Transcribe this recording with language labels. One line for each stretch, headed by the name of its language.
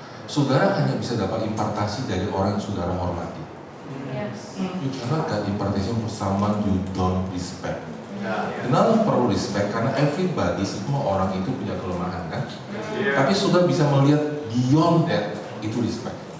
Indonesian: Saudara hanya bisa dapat impartasi dari orang yang saudara hormati.
English: You cannot get impartation from someone you don't respect.
Indonesian: Kenapa perlu respect? Karena everybody, semua orang itu punya kelemahan kan? Tapi saudara bisa melihat
English: beyond that,
Indonesian: itu respect.